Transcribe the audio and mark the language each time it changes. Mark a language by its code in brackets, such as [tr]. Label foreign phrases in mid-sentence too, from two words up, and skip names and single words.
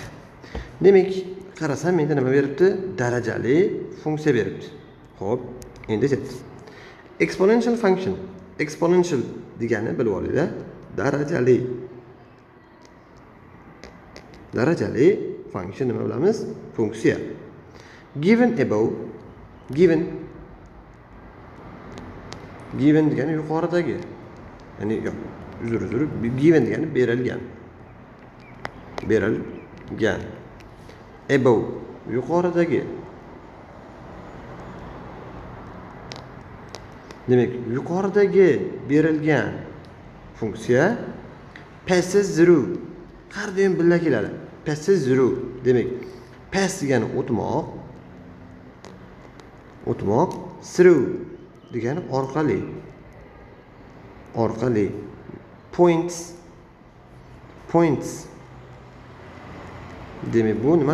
[uz] Demak, qarasam menda nima beribdi? Darajali funksiya beribdi. Xo'p, endi ketdi. [en] Exponential function. [uz] Exponential degani bilib olinglar, darajali function nima bilamiz? Funksiya. [en] Given above, [uz] given degani yuqoridagi. Ya'ni yo'q, uzr, given degani berilgan. Above yuqoridagi. Demak, yuqoridagi berilgan funksiya [en] passes through. [uz] Har doim birga keladi. [en] Passes through. [uz] Demak, pass degani o'tmoq, through degani orqali. Points. Demak, bu nima?